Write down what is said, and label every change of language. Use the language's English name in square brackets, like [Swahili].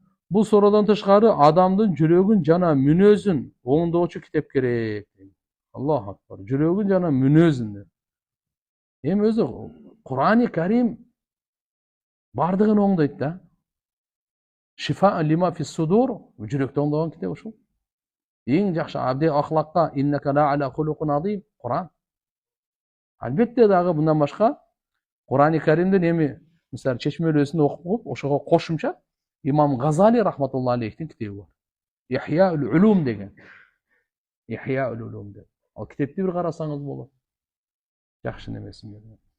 [Kyrgyz] Бул суроодон тышкары адамдын жүрөгүн жана мүнөзүн оңдоочу китеп керек. Аллаху акбар. Жүрөгүн жана мүнөзүн. Эми өзү Кур'ани Карим бардыгын оңдойт да. [Arabic] Шифа лима фис судур, [Kyrgyz] жүрөктү оңдогон китеп ушул. Эң жакшы [Arabic] абди ахлакка иннака ла аля хулукун азим Кур'ан. [Kyrgyz] Албетте дагы мындан башка Кур'ани Каримдин эми мисалы чечмелөөсүн окуп коюп, ошого кошумча имам Газали рахматулла алейхтин китеби бар. Ихяул улум деген. Ихяул улум деп. Ал китепти бир карасаңыз болот. Жакшы немесин берген.